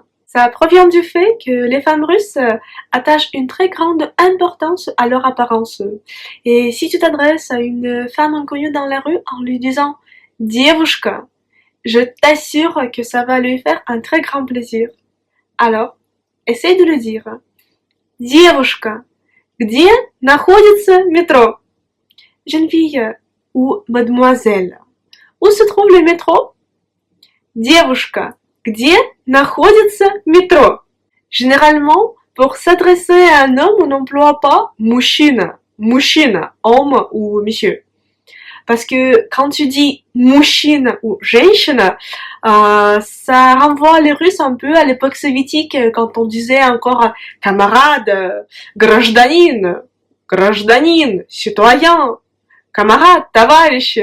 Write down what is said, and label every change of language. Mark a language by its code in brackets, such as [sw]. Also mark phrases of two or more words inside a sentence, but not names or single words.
[fr] Ça provient du fait que les femmes russes attachent une très grande importance à leur apparence. Et si tu t'adresses à une femme inconnue dans la rue en lui disant девушка, je t'assure que ça va lui faire un très grand plaisir. Alors, essaye de le dire. [ru] Девушка, где находится métro? [fr] jeune fille ou mademoiselle. Où se trouve le métro? [ru] Девушка, где находится métro? [fr] Généralement, pour s'adresser à un homme, on n'emploie pas мужчина, homme ou monsieur. Parce que quand tu dis мужчина ou женщина, ça renvoie les Russes un peu à l'époque soviétique, quand on disait encore camarade, гражданин, citoyen, camarade, товарищ.